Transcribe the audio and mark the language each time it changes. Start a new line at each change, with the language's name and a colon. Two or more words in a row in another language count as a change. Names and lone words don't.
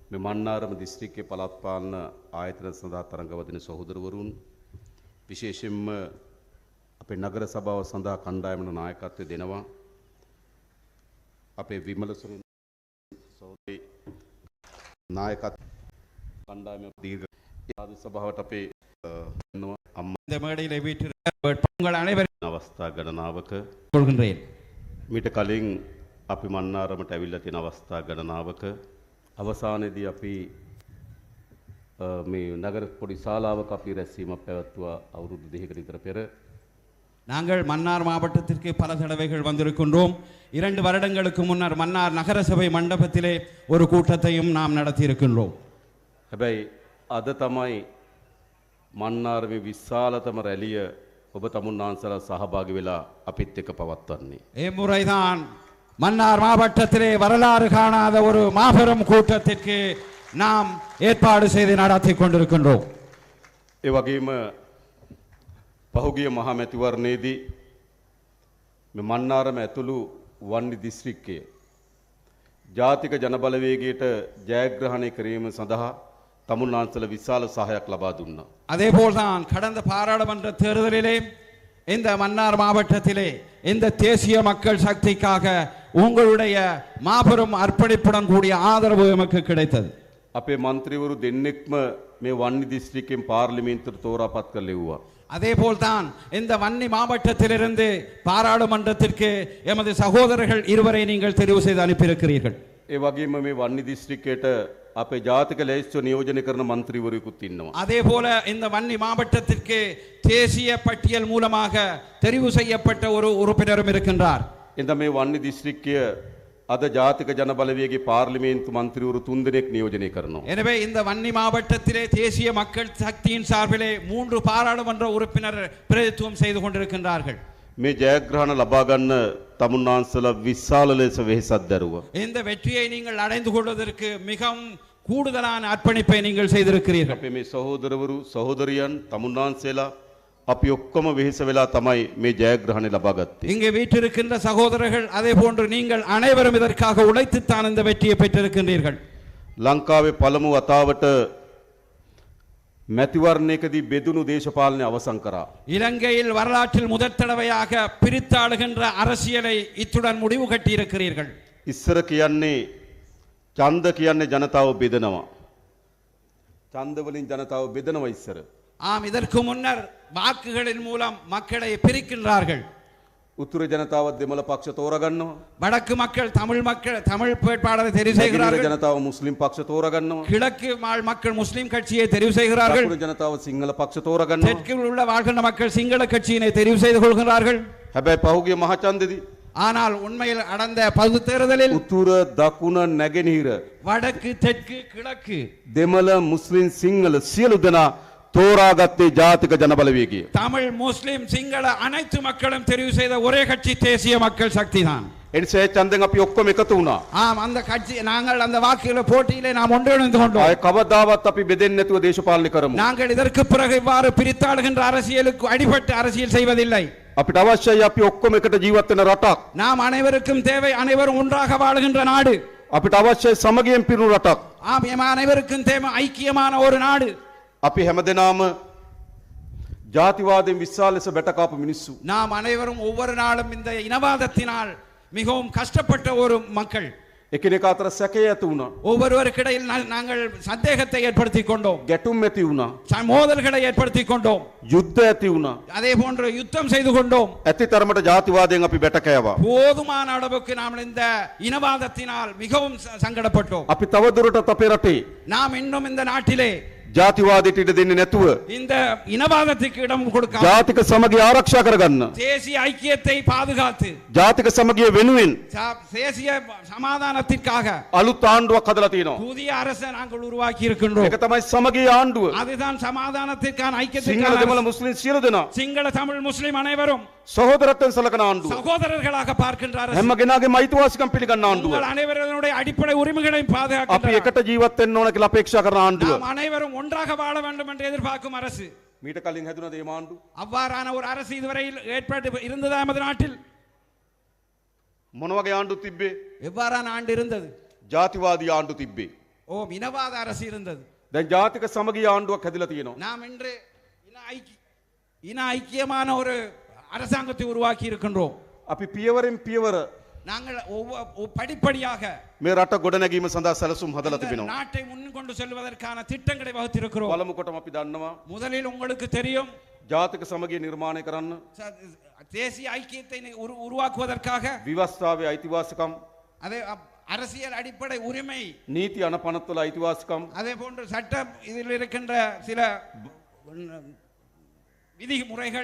Sinhala: මේ මන්නාරම දිස්ත්‍රික්කයේ පළාත් පාලන ආයතන සඳහා තරඟවදින සහෝදරවරුන් විශේෂයෙන්ම අපේ නගර සභාව සඳහා කණ්ඩායමන නායකත්වය දෙනවා අපේ විමල සහෝදරී නායකත්ව කණ්ඩායම දීර්ඝ ආද සභාවට අපේ දෙනවා අම්මා
Tamil: இந்த மேடையில் வீட்டில் உங்கள் அனைவரும்
Sinhala: අවස්ථා ගණනාවක
Tamil: கொள்கின்றேன்.
Sinhala: මීට කලින් අපි මන්නාරමට ඇවිල්ලා තියෙන අවස්ථා ගණනාවක අවසානයේදී අපි මේ නගර පොඩි ශාලාවක අපි රැස්වීමක් පැවැත්වුවා අවුරුදු 2කට විතර පෙර.
Tamil: நாங்கள் மன்னார் மாவட்டத்திற்கு பல தடவைகள் வந்திருக்கின்றோம். 2 வருடங்களுக்கு முன்னர் மன்னார் நகரசபை மண்டபத்திலே ஒரு கூட்டத்தையும் நாம் நடத்தியிருக்கின்றோம்.
Sinhala: හැබැයි අද තමයි මන්නාරමේ විශාලතම රැළිය ඔබ තමුන්නාන්සලා සහභාගී වෙලා අපිත් එක්ක පවත්වන්නේ.
Tamil: இம்முறைதான் மன்னார் மாவட்டத்திலே வரலாறு காணாத ஒரு மாபெரும் கூட்டத்திற்கு நாம் ஏற்பாடு செய்து நடத்தி கொண்டிருக்கின்றோம்.
Sinhala: ඒ වගේම පහුගිය මහා මැතිවරණයේදී මේ මන්නාරම ඇතුළු වන්නි දිස්ත්‍රික්කයේ ජාතික ජනබලවේගයට ජයග්‍රහණය කිරීම සඳහා තමුන්නාන්සල විශාල සහායක් ලබා දුන්නා.
Tamil: அதேபோல்தான் கடந்த பாராளுமன்ற தேர்தலிலே இந்த மன்னார் மாவட்டத்திலே இந்த தேசிய மக்கள் சக்திக்காக உங்களுடைய மாபெரும் அர்ப்பணிப்புடன் கூடிய ஆதரவு எமக்கு கிடைத்தது.
Sinhala: අපේ മന്ത്രിවරු දෙන්නෙක්ම මේ වන්නි දිස්ත්‍රික්කයෙන් පාර්ලිමේන්තුවට තෝරාපත් කරලා ලැබුවා.
Tamil: அதேபோல்தான் இந்த வன்னி மாவட்டத்திலிருந்து பாராளுமன்றத்திற்கு எமது சகோதரர்கள் இருவரை நீங்கள் தெரிவு செய்து அனுப்பியிருக்கிறீர்கள்.
Sinhala: ඒ වගේම මේ වන්නි දිස්ත්‍රික්කයට අපේ ජාතික ලැයිස්තුව නියෝජනය කරන മന്ത്രിවරුකුත් ඉන්නවා.
Tamil: அதேபோல இந்த வன்னி மாவட்டத்திற்கு தேசிய பட்டியல் மூலமாக தெரிவு செய்யப்பட்ட ஒரு உறுப்பினரும் இருக்கின்றார்.
Sinhala: එඳ මේ වන්නි දිස්ත්‍රික්කය අද ජාතික ජනබලවේගයේ පාර්ලිමේන්තු මන්ත්‍රීවරු 3 දෙනෙක් නියෝජනය කරනවා.
Tamil: எனவே இந்த வன்னி மாவட்டத்திலே தேசிய மக்கள் சக்தியின் சார்பிலே 3 பாராளுமன்ற உறுப்பினர் பிரதித்துவம் செய்து கொண்டிருக்கின்றார்கள்.
Sinhala: මේ ජයග්‍රහණ ලබා ගන්න තමුන්නාන්සලා විශාල ලෙස වෙහෙසක් දැරුවා.
Tamil: இந்த வெற்றியை நீங்கள் அடைந்து கொள்வதற்கு மிகவும் கூடுதலான அர்ப்பணிப்பை நீங்கள் செய்திருக்கிறீர்கள்.
Sinhala: අපේ මේ සහෝදරවරු සහෝදරියන් තමුන්නාන්සලා අපි ඔක්කොම වෙහෙස වෙලා තමයි මේ ජයග්‍රහණය ලබා ගත්තේ.
Tamil: இங்கே வீற்றிருக்கின்ற சகோதரர்கள் அதே போன்று நீங்கள் அனைவரும் இதற்காக உழைத்துத்தான் இந்த வெற்றியை பெற்றிருக்கின்றீர்கள்.
Sinhala: ලංකාවේ පළමු වතාවට මැතිවරණයකදී බෙදුණු දේශපාලනය අවසන් කරා.
Tamil: இலங்கையில் வரலாற்றில் முதற் தடவையாக பிரித்தாளுகின்ற அரசியலை இத்துடன் முடிவு கட்டியிருக்கிறீர்கள்.
Sinhala: ඉස්සර කියන්නේ ඡන්ද කියන්නේ ජනතාව බෙදනවා. ඡන්ද වලින් ජනතාව බෙදනවා ඉස්සර.
Tamil: ஆம், இதற்கு முன்னர் வாக்குகளின் மூலம் மக்களை பிரிக்கின்றார்கள்.
Sinhala: උතුර ජනතාව දෙමළ පක්ෂ තෝරගන්නවා.
Tamil: வடக்கு மக்கள் தமிழ் வேட்பாளரை தெரிவு செய்கிறார்கள்.
Sinhala: ජනතාව මුස්ලිම් පක්ෂ තෝරගන්නවා.
Tamil: கிழக்கு வாழ் மக்கள் முஸ்லிம் கட்சியை தெரிவு செய்கிறார்கள்.
Sinhala: දකුණු ජනතාව සිංහල පක්ෂ තෝරගන්නවා.
Tamil: தெற்கில் உள்ள வாழ்கின்ற மக்கள் சிங்கள கட்சியினை தெரிவு செய்து கொள்கிறார்கள்.
Sinhala: හැබැයි පහුගිය මහ ඡන්දෙදී
Tamil: ஆனால் உண்மையில் அடந்த பொது தேர்தலில்
Sinhala: උතුර දකුණ නැගෙනහිර
Tamil: வடக்கு தெற்கு கிழக்கு
Sinhala: දෙමළ මුස්ලිම් සිංහල සියලු දෙනා තෝරාගත්තේ ජාතික ජනබලවේගය.
Tamil: தமிழ் முஸ்லிம் சிங்கள அனைத்து மக்களும் தெரிவு செய்த ஒரே கட்சி தேசிய மக்கள் சக்தி தான்.
Sinhala: එනිසා ඒ ඡන්දෙන් අපි ඔක්කොම එකතු වුණා.
Tamil: ஆம், அந்த கட்சி நாங்கள் அந்த வாக்குகள போட்டியிலே நாம் ஒன்றிணைந்து கொண்டோம்.
Sinhala: ආයේ කවදාවත් අපි බෙදෙන්නේ නැතුව දේශපාලනය කරමු.
Tamil: நாங்கள் இதற்கு பிறகு இவ்வாறு பிரித்தாளுகின்ற அரசியலுக்கு அடிபட்டு அரசியல் செய்வதில்லை.
Sinhala: අපිට අවශ්‍යයි අපි ඔක්කොම එකට ජීවත් වෙන රටක්.
Tamil: நாம் அனைவருக்கும் தேவை அனைவரும் ஒன்றாக வாழுகின்ற நாடு.
Sinhala: අපිට අවශ්‍යයි සමගියෙන් පිරුණු රටක්.
Tamil: ஆம், எம் அனைவருக்கும் தேவை ஐக்கியமான ஒரு நாடு.
Sinhala: අපි හැමදෙනාම ජාතිවාදයෙන් විශාල ලෙස බැටකාපු මිනිස්සු.
Tamil: நாம் அனைவரும் ஒவ்வொரு நாளும் இந்த இனவாதத்தினால் மிகவும் கஷ்டப்பட்ட ஒரு மக்கள்.
Sinhala: එකිනෙකා අතර සැකය ඇති වුණා.
Tamil: ஒவ்வொருவருக்கிடையில் நாங்கள் சந்தேகத்தை ஏற்படுத்தி கொண்டோம்.
Sinhala: ගැටුම් ඇති වුණා.
Tamil: மோதல்களை ஏற்படுத்தி கொண்டோம்.
Sinhala: යුද්ධ ඇති වුණා.
Tamil: அதே போன்று யுத்தம் செய்து கொண்டோம்.
Sinhala: ඇති තරමට ජාතිවාදයෙන් අපි බැටකෑවා.
Tamil: போதுமான அளவுக்கு நாம் இந்த இனவாதத்தினால் மிகவும் சங்கடப்பட்டோம்.
Sinhala: අපි තවදුරටත් අපේ රටේ
Tamil: நாம் இன்னும் இந்த நாட்டிலே
Sinhala: ජාතිවාදයට ඉඩ දෙන්නේ නැතුව
Tamil: இந்த இனவாதத்துக்கு இடம் கொடுக்காம
Sinhala: ජාතික සමගිය ආරක්ෂා කරගන්න.
Tamil: தேசிய ஐக்கியத்தை பாதுகாத்து
Sinhala: ජාතික සමගිය වෙනුවෙන්
Tamil: தேசிய சமாதானத்திற்காக
Sinhala: අලුත් ආණ්ඩුවක් හදලා තියෙනවා.
Tamil: புதிய அரசை நாங்கள் உருவாக்கி இருக்கின்றோம்.
Sinhala: ඒක තමයි සමගිය ආණ්ඩුව.
Tamil: அதுதான் சமாதானத்திற்கான
Sinhala: සිංහල
Tamil: ஐக்கியத்திற்கான
Sinhala: දෙමළ මුස්ලිම් සියලු දෙනා
Tamil: சிங்கள தமிழ் முஸ்லிம் அனைவரும்
Sinhala: සහෝදරත්වයෙන් සලකන ආණ්ඩුව.
Tamil: சகோதரர்களாக பார்க்கின்ற அரசு.
Sinhala: හැම කෙනාගේම අයිතිවාසිකම් පිළිගන්න ආණ්ඩුව.
Tamil: உங்கள் அனைவருடைய அடிப்படை உரிமைகளை
Sinhala: අපි
Tamil: பாதுகாக்கின்ற
Sinhala: එකට ජීවත් වෙන්න ඕන කියලා අපේක්ෂා කරන ආණ්ඩුව.
Tamil: நாம் அனைவரும் ஒன்றாக வாழ வேண்டும் என்று எதிர்பார்க்கும் அரசு.
Sinhala: මීට කලින් හැදුන දේ ආණ්ඩුව
Tamil: அவ்வாறான ஒரு அரசு இதுவரையில் ஏற்பட்டு இருந்ததா நமது நாட்டில்?
Sinhala: මොන වගේ ආණ්ඩුව තිබ්බේ?
Tamil: எவ்வாறான ஆண்டு இருந்தது?
Sinhala: ජාතිවාදී ආණ්ඩුව තිබ්බේ.
Tamil: ஓ இனவாத அரசு இருந்தது.
Sinhala: දැන් ජාතික සමගිය ආණ්ඩුවක් හැදිලා තියෙනවා.
Tamil: நாம் இன்று இன ஐக்கியமான ஒரு அரசாங்கத்தை உருவாக்கி இருக்கின்றோம்.
Sinhala: අපි පියවරෙන් පියවර
Tamil: நாங்கள் படிப்படியாக
Sinhala: මේ රට ගොඩනැගීම සඳහා සැලසුම් හදලා තිබෙනවා.
Tamil: நாட்டை முன்கொண்டு செல்வதற்கான திட்டங்களை வகுத்திருக்கிறோம்.
Sinhala: පළමු කොටම අපි දන්නවා
Tamil: முதலில் உங்களுக்கு தெரியும்
Sinhala: ජාතික සමගිය නිර්මාණය කරන්න
Tamil: தேசிய ஐக்கியத்தை உருவாக்குவதற்காக
Sinhala: විවස්ථාවේ අයිතිවාසිකම්
Tamil: அதே அரசியல் அடிப்படை உரிமை
Sinhala: නීති අනපනත්වල අයිතිවාසිකම්
Tamil: அதே போன்று சட்டம் இதில் இருக்கின்ற சில விதிமுறைகள்